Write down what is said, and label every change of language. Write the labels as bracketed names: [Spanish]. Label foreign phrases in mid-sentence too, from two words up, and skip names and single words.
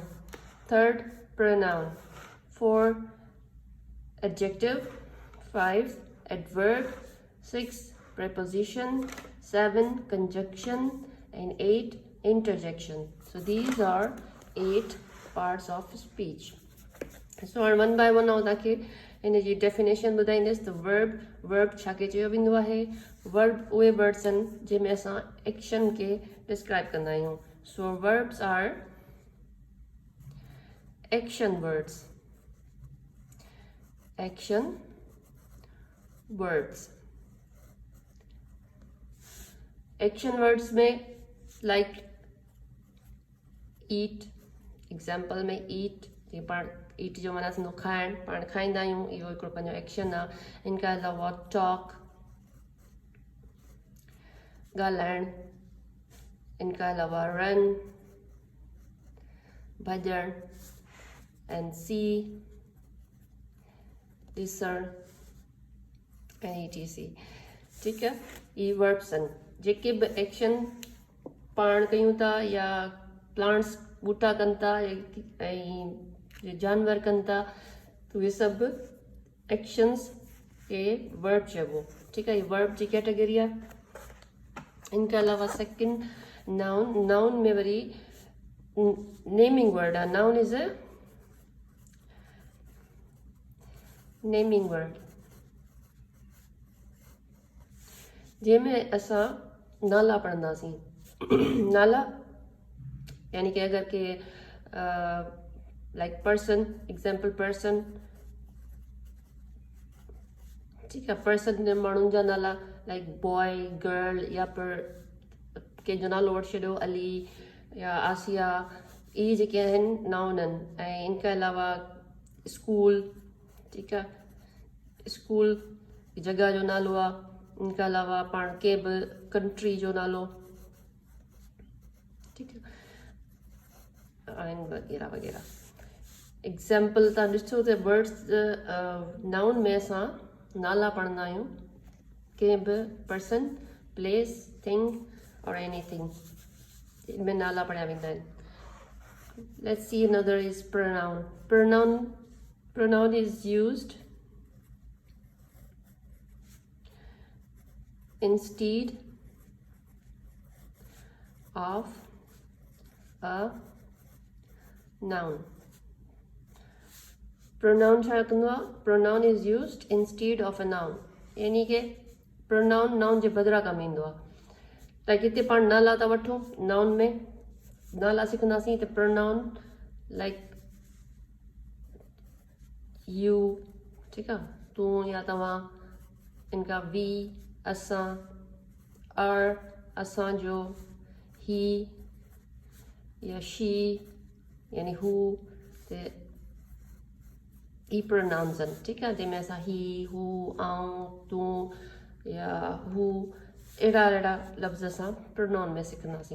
[English] Third, pronoun. 4, adjective. 5, adverb. 6, preposition. 7, conjunction. And 8, interjection. So these are 8 parts of speech. So one by one now [Sindhi] ताकि इन जी definition ॿुधाईंदसि त verb छा के चयो वेंदो आहे. verb उहे words आहिनि जंहिंमें असां action के describe कंदा आहियूं. [English] So verbs are action words. Action words. Action words में like eat. Example में eat. [Sindhi] ये पाण eat जो माना थींदो खाइण. पाण खाईंदा आहियूं. इहो हिकिड़ो पंहिंजो एक्शन आहे. इन खां अलावा talk. ॻाल्हाइण. इनका अलावा [English] run, भॼण, and see, listen, and etc. [Hindi] ठीक है. [Sindhi] ये verbs आहिनि जेके बि एक्शन पाण कयूं था या प्लांट्स ॿूटा कनि था ऐं जानवर कनि था तो ये सभु एक्शंस के वर्ब चइबो. [Hindi] ठीक है. [Sindhi] ये वर्ब जी कैटेगरी आहे. इनके अलावा [English] second noun [Sindhi] में वरी [English] naming word [Sindhi] आहे. [English] noun is a naming word [Sindhi] जंहिंमें असां नाला पढ़ंदासीं. नाला यानी कि अगर के [English] like person, example person. [Hindi] ठीक है. [Sindhi] person ने माण्हुनि जा नाला [English] like boy, girl [Sindhi] या पर कंहिंजो नालो वठी छॾियो अली या आसिया. इहे जेके आहिनि नाउन आहिनि. ऐं इन खां अलावा स्कूल. ठीकु आहे. स्कूल जॻह जो नालो आहे. इन खां अलावा पाण कंहिं बि कंट्री जो नालो. ठीकु आहे. आहिनि वग़ैरह वग़ैरह. एग्ज़ाम्पल तव्हां ॾिसो त [English] words noun [Sindhi] में असां नाला पढ़ंदा आहियूं. कंहिं बि [English] person, place, thing or anything. [Sindhi] इनमें नाला पढ़िया वेंदा आहिनि. [English] Let's see another is pronoun. Pronoun is used instead of a noun. [Sindhi] Pronoun छा कंदो आहे? [English] Pronoun is used instead of a noun. [Sindhi] यानी कि [English] pronoun noun [Sindhi] जे बदिरां कमु ईंदो आहे. त हिते पाण नाला था वठूं. नाउन में नाला सिखंदासीं त pronoun [English] like you. [Sindhi] ठीकु आहे. तूं या तव्हां. इनका we, असां, our, असांजो, he या she यानी who. त ही pronouns आहिनि. ठीकु आहे. जंहिंमें असां [English] he, who, [Sindhi] आऊं, तूं या who अहिड़ा लफ़्ज़ असां pronoun में सिखंदासीं.